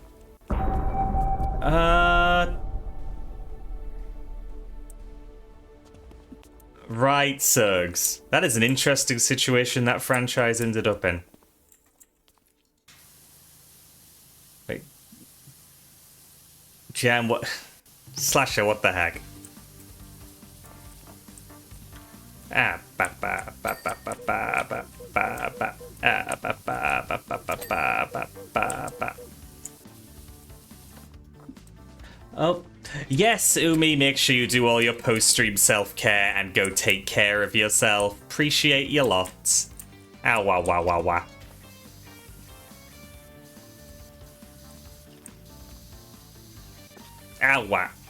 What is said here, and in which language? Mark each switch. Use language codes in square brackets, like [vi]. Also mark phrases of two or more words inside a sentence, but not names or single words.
[en] Right, Surgs. That is an interesting situation that franchise ended up in. Wait. Jam, what? Slasher, what the heck? Ah, ba ba ba ba ba ba ba ba ba ah ba ba ba ba ba ba ba ba. Oh, yes, Umi, make sure you do all your post-stream self-care and go take care of yourself. Appreciate you lots. Ow, wow, wow, wow, wow. Ow, wow.